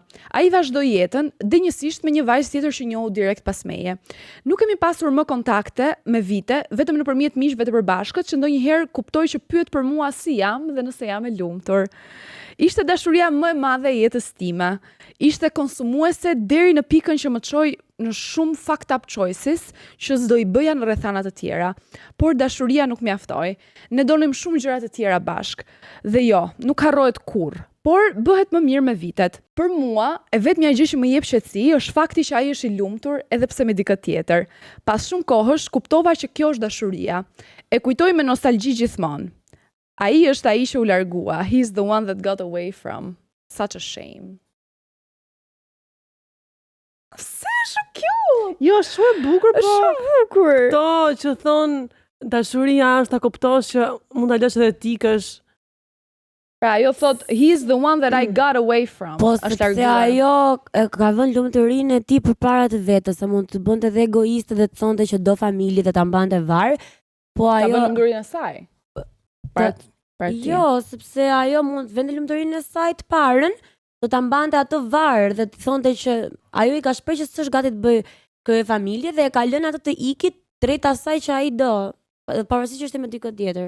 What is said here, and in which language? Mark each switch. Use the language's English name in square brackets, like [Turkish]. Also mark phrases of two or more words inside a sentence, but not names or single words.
[Albanian] Ai vazhdoi jetën, dinjësisht me një vajzë tjetër që njohu direkt pas meje. Nuk kemi pasur më kontakte me vite, vetëm nëpërmjet miqve të përbashkët, që ndonjëherë kuptoj që pyet për mua si jam dhe nëse jam e lumtur. Ishte dashuria më e madhe e jetës time. Ishte konsumuese deri në pikën që më çoi në shumë [English] fucked up choices [Albanian] që s'do i bëja në rrethana të tjera. Por dashuria nuk mjaftoi. Ne donim shumë gjëra të tjera bashk. Dhe jo, nuk harrohet kurrë, por bëhet më mirë me vitet. Për mua, e vetmja gjë që më jep qetësi është fakti që ai është i lumtur edhe pse me dikë tjetër. Pas shumë kohësh kuptova që kjo është dashuria. E kujtoj me nostalgji gjithmonë. Ai është ai që u largua. [English] He's the one that got away from. Such a shame. [Albanian] Se shumë cute! Jo, shumë e bukur, po. Shumë bukur. To që thon dashuria është ta kuptosh që mund ta lësh edhe tikësh. Pra, ajo thot, [English] he's the one that I got away from. [Albanian] Po, sepse ajo ka vënë lumturinë e tij përpara të vetës, se mund të bënte edhe egoiste dhe të thonte që do familje dhe ta mbante varr, po ajo ka vënë ngurinë e saj. Jo, sepse ajo mund vende lumturinë e saj të parën, do ta mbante atë varr dhe të thonte që ajo i ka shprehur që s'është gati të bëj kërë familje dhe e ka lënë atë të ikit drejt asaj që ai do, pavarësisht që është me dikë tjetër.